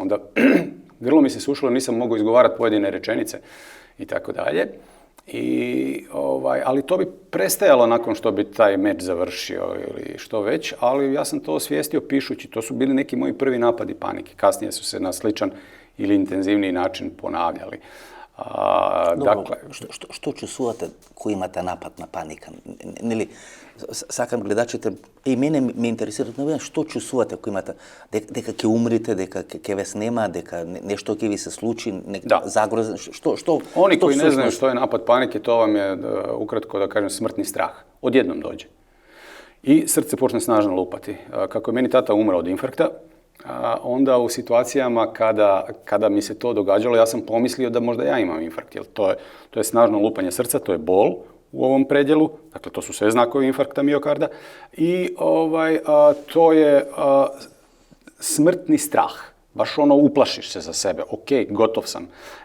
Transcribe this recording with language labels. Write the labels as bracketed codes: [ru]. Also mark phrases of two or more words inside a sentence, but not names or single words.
[hr] Onda grlo mi se sušilo, nisam mogao izgovarati pojedine rečenice i tako dalje. Ali to bi prestajalo nakon što bi taj meč završio ili što već, ali ja sam to osvijestio pišući. To su bili neki moji prvi napadi panike. Kasnije su se na sličan ili intenzivniji način ponavljali. Dakle, [mk] што чувствувате кој имате напад на паника? Нели, сакам гледачите, и мене ме интересираат новина, што чувствувате кој имате? Дека ќе умрете, дека ќе ве снема, дека нешто ќе ви се случи, загроза, што? [hr] Oni koji ne znaju što je napad panike, to vam je, ukratko da kažem, smrtni strah. Odjednom dođe. I srce počne snažno lupati. Kako je meni tata umro od infarkta, onda u situacijama kada mi se to događalo, ja sam pomislio da možda ja imam infarkt, jer to je snažno lupanje srca, to je bol u ovom predjelu, dakle to su sve znakovi infarkta miokarda i to je smrtni strah, baš ono uplašiš se za sebe, ok, gotov sam.